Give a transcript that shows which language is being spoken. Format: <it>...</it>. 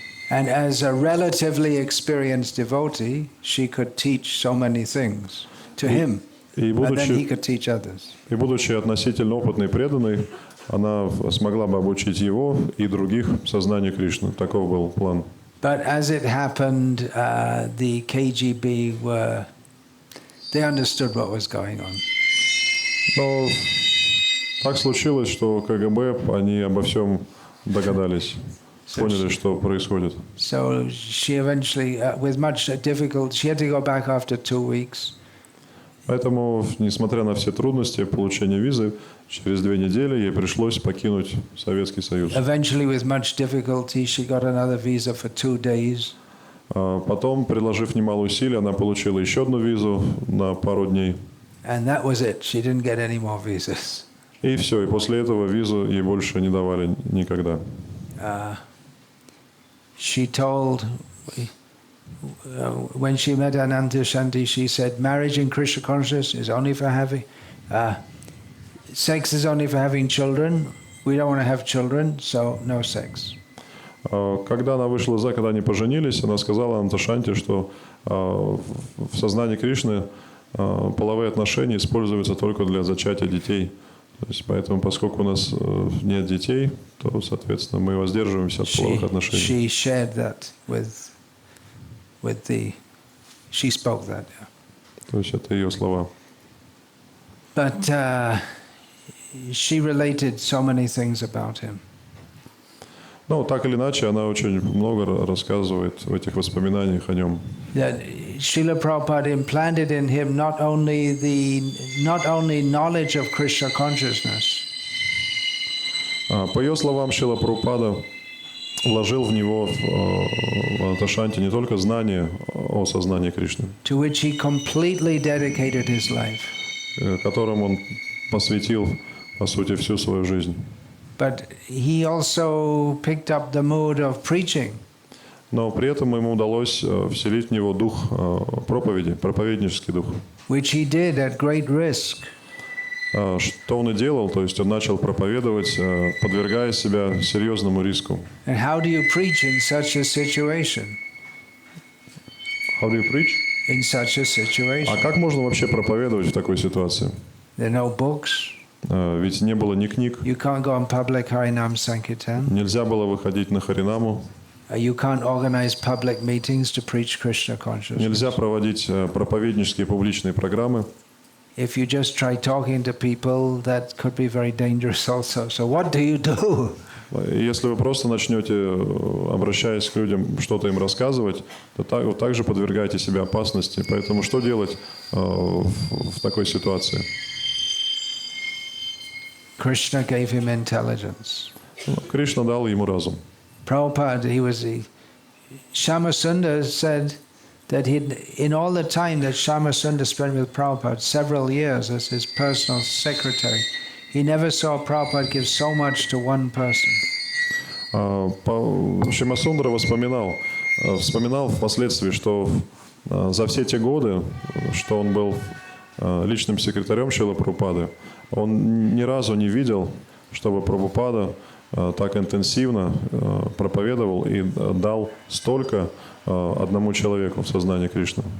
<en>And as a relatively experienced devotee, she could teach so many things to him, and then he could teach others.</en> <ru>И будучи относительно опытной и преданной, она смогла бы обучить его и других сознанию Кришны. Таков был план.</ru> <en>But as it happened, the KGB they understood what was going on.</en> <ru>Но Так случилось, что КГБ, они обо всем догадались, поняли, что происходит.</ru> <en>So she eventually, with much difficulty, she had to go back after 2 weeks.</en> <ru>Поэтому, несмотря на все трудности получения визы, через 2 недели ей пришлось покинуть Советский Союз.</ru> <en>Eventually, with much difficulty, she got another visa for 2 days.</en> <ru>Потом, приложив немало усилий, она получила еще одну визу на пару дней.</ru> <en>And that was it. She didn't get any more visas.</en> <ru>И все, и после этого визу ей больше не давали никогда.</ru> <en>She told, when she met Ananta Shanti, she said, marriage in Krishna consciousness is only for having, sex is only for having children. We don't want to have children, so no sex.</en> <ru>Когда она вышла за, когда они поженились, она сказала Ананташанти, что в сознании Кришны половые отношения используются только для зачатия детей. То есть, поэтому, поскольку у нас нет детей, то, соответственно, мы воздерживаемся от половых отношений.</ru> <en>She shared that with the, she spoke that. Yeah.</en> <ru>То есть это ее слова.</ru> <en>But she related so many things about him.</en> <ru>Ну, так или иначе, она очень много рассказывает в этих воспоминаниях о нем.</ru> <en>That Srila Prabhupada implanted in him not only knowledge of Krishna consciousness,</en> <ru>По ее словам, Шрила Прабхупада вложил в него, в Ананташанти, не только знание о сознании Кришны,</ru> <en>to which he completely dedicated his life,</en> <ru>которым он посвятил, по сути, всю свою жизнь.</ru> <en>but he also picked up the mood of preaching.</en> <ru>Но при этом ему удалось вселить в него дух проповеди, проповеднический дух.</ru> <en>Which he did at great risk.</en> <ru>Что он и делал, то есть он начал проповедовать, подвергая себя серьезному риску.</ru> <en>And how do you preach in such a situation? How do you preach? In such a situation.</en> <ru>А как можно вообще проповедовать в такой ситуации?</ru> <en>There are no books.</en> <ru>Ведь не было ни книг.</ru> <en>You can't go on public Harinam Sankirtan.</en> <ru>Нельзя было выходить на Харинаму.</ru> <en>You can't organize public meetings to preach Krishna consciousness.</en> <ru>Нельзя проводить проповеднические публичные программы.</ru> <en>If you just try talking to people, that could be very dangerous also. So what do you do?</en> <ru>Если вы просто начнете, обращаясь к людям, что-то им рассказывать, то также подвергаете себя опасности. Поэтому что делать в такой ситуации?</ru> <en>Krishna gave him intelligence.</en> <ru>Кришна дал ему разум.</ru> <en>Prabhupada, Shama Sundar said that in all the time that Shama Sundar spent with Prabhupada, several years as his personal secretary, he never saw Prabhupada give so much to one person.</en> <ru>Шрима Сундара вспоминал впоследствии, что за все те годы, что он был личным секретарем Шрилы Прабхупады, он ни разу не видел, чтобы Прабхупада так интенсивно проповедовал и дал столько одному человеку в сознании Кришны.</ru>